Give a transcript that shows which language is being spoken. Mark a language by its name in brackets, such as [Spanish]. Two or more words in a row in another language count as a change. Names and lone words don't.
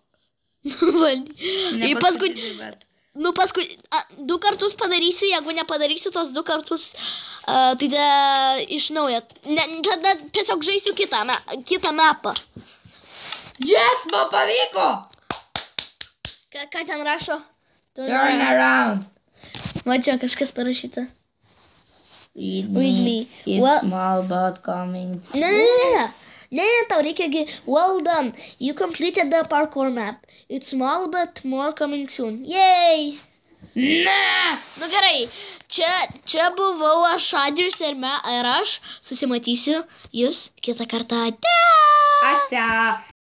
[Lithuanian] Paskutinį, bet. Nu, paskui 2 kartus padarysiu, jeigu nepadarysiu tos 2 kartus, tai tada iš naujo. Tada tiesiog žaisiu kitą mapą. Yes, man pavyko. Ką ten rašo? [English] Turn around. [Lithuanian] Va čia kažkas parašyta. [English] Read Read me. It's small but coming. [Lithuanian] Ne, tau reikia [English] well done. You completed the parkour map. It's small but more coming soon. Yay! [Lithuanian] Ne! Nu gerai, čia buvau aš Adrius ir aš susimatysiu jūs kitą kartą. Ate!